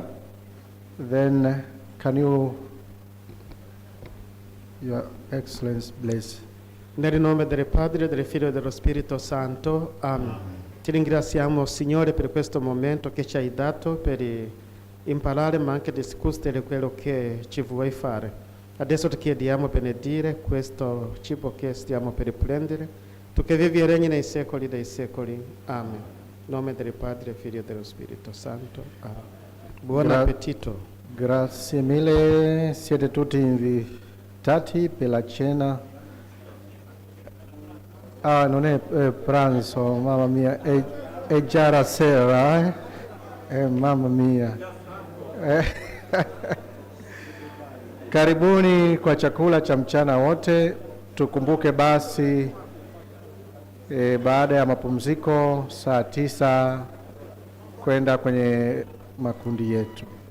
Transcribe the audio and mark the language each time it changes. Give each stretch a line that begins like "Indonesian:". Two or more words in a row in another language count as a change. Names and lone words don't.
English: Then can you, Your Excellency, bless?
Italian: Nel nome del Padre, del Figlio e dello Spirito Santo. Amen. Ti ringraziamo, Signore, per questo momento che ci hai dato per imparare, ma anche discutere quello che ci vuoi fare. Adesso ti chiediamo benedire questo cibo che stiamo per prendere. Tu che vivi e regni nei secoli dei secoli. Amen. In nome del Padre, Figlio e dello Spirito Santo. Amen. Buon appetito. Grazie mille, siete tutti invitati per la cena. Ah, non è pranzo, mamma mia, è già la sera, mamma mia.
Swahili: Karibuni kwa chakula cha mchana wote. Tukumbuke basi baada ya mapumziko saa 9 kwenda kwenye makundi yetu.